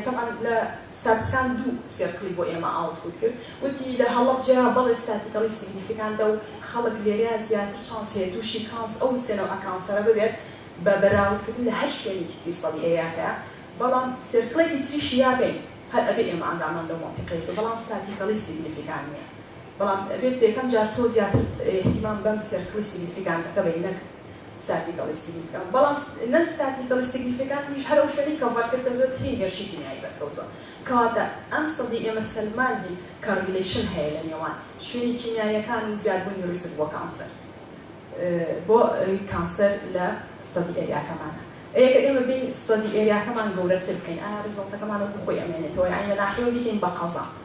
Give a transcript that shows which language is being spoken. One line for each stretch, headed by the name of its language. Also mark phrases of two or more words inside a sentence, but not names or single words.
Central Kurdish: طبعا لە ستاتستیکان دوو سێرکلی بۆ ئێمە ئاوتپوت کرد، وتی لە هەڵەبجەیە بەڵێ ستاتیکەڵی سیگنیفیکاندا و خەڵک لێرەیە زیاتر چانس هەیە تووشی ئەو سێنەوە کانسەرە ببێت بە بەراوردکردن لە هەر شوێنێکی تری سەدی ئێریاکەیە، بەڵام سێرکڵێکی تریشی یابین هەر ئەبێ ئێمە ئەنگامان لەو مەنتیقەیە، بەڵام
English: statistically significant
Central Kurdish: نییە، بەڵام ئەبێت یەکەم جار تۆ زیاتر احتیمام بەم سێرکڵی سیگنیفیکانەکە بین، نەک
English: statically significant
Central Kurdish: بەڵام
English: non statically significant
Central Kurdish: میش هەر ئەو شوێنەی کەڤەر کرد کە زۆرترین هێرشی کیمیایی بەرکەوتووە کەواتە ئەم سەدی ئێمە سەلماندی کارلیشن هەیە لە نێوان شوێنی کیمیاییەکان و زیادبوونی ڕیسک بۆ کانسەر بۆ کانسەر لە سەدی ئێریاکەمانە ئەگەر ئێمە بین سەدی ئێریاکەمان گەورەتر بکەین ئایا ڕیزڵتەکەمان وەکو خۆی ئەمێنێتەوە یان لە ناحیەوە بکەین بە قەزا